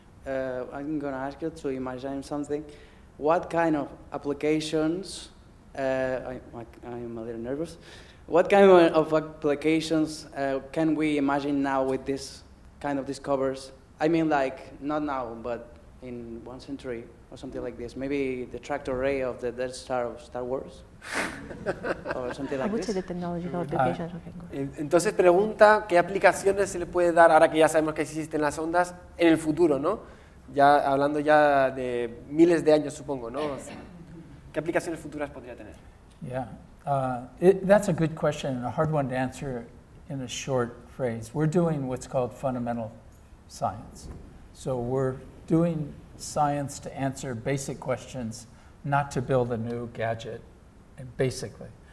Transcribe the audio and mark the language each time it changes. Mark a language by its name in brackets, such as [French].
[English] I'm going to ask you to imagine something. What kind of applications, I'm a little nervous, what kind of applications can we imagine now with this kind of discoveries? I mean, like, not now, but in 1 century or something like this. Maybe the tractor ray of the Death Star of Star Wars or something I like would say this. the technological applications. [Spanish] Entonces pregunta qué aplicaciones se le puede dar, ahora que ya sabemos que existen las ondas, en el futuro, ¿no? Ya hablando ya de miles de años, supongo, ¿no? ¿Qué aplicaciones futuras podría tener? [English] Yeah, that's a good question and a hard one to answer in a short phrase. We're doing what's called fundamental science. So we're doing science to answer basic questions, not to build a new gadget, basically.